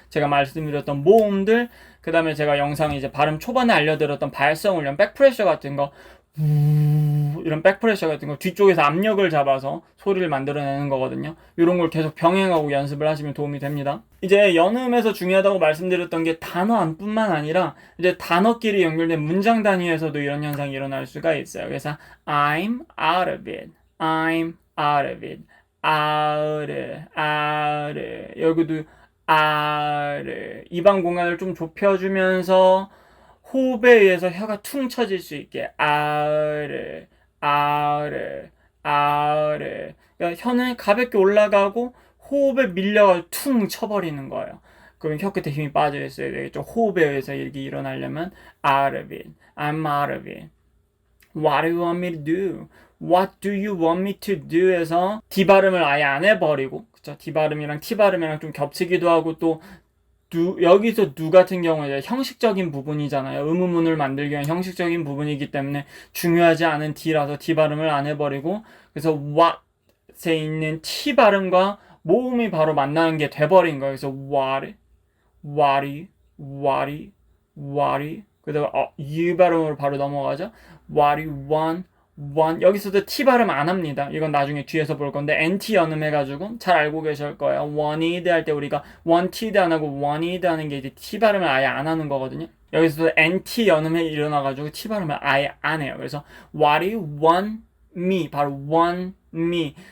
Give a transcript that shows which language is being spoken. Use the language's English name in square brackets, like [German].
[Korean] 제가 말씀드렸던 모음들, 그 다음에 제가 영상에 이제 발음 초반에 알려드렸던 발성 훈련, 백프레셔 같은 거, 이런 백프레셔 같은 거 뒤쪽에서 압력을 잡아서 소리를 만들어내는 거거든요. 이런 걸 계속 병행하고 연습을 하시면 도움이 됩니다. 이제 연음에서 중요하다고 말씀드렸던 게 단어 안뿐만 아니라 이제 단어끼리 연결된 문장 단위에서도 이런 현상이 일어날 수가 있어요. 그래서 [English] I'm out of it, I'm out of it, out, out. [Korean] 여기도 [English] out. [Korean] 입안 공간을 좀 좁혀주면서 호흡에 의해서 혀가 퉁 쳐질 수 있게 아르 아르 아르. 그러니까 혀는 가볍게 올라가고 호흡에 밀려가 퉁 쳐버리는 거예요. 그럼 혀끝에 힘이 빠져 있어야 되겠죠. 호흡에 의해서 이렇게 일어나려면 [English] out of it, I'm out of it. What do you want me to do? What do you want me to do? [Korean] 해서 D 발음을 아예 안 해버리고, 그쵸? D 발음이랑 T 발음이랑 좀 겹치기도 하고, 또 여기서 do 같은 경우는 형식적인 부분이잖아요. 의문문을 만들기 위한 형식적인 부분이기 때문에 중요하지 않은 D라서 D 발음을 안 해버리고, 그래서 what에 있는 T 발음과 모음이 바로 만나는 게 돼버린 거예요. 그래서 [English] what, what, what, what. [Korean] 그다음에 U 발음으로 바로 넘어가죠. [English] what you want, want. [Korean] 여기서도 T 발음 안 합니다. 이건 나중에 뒤에서 볼 건데 NT 연음해가지고 잘 알고 계실 거예요. wanted 할 때 우리가 wanted 안 하고 wanted 하는 게 이제 T 발음을 아예 안 하는 거거든요. 여기서도 NT 연음에 일어나가지고 T 발음을 아예 안 해요. 그래서 [English] what you want me, [Korean] 바로 [English] want me.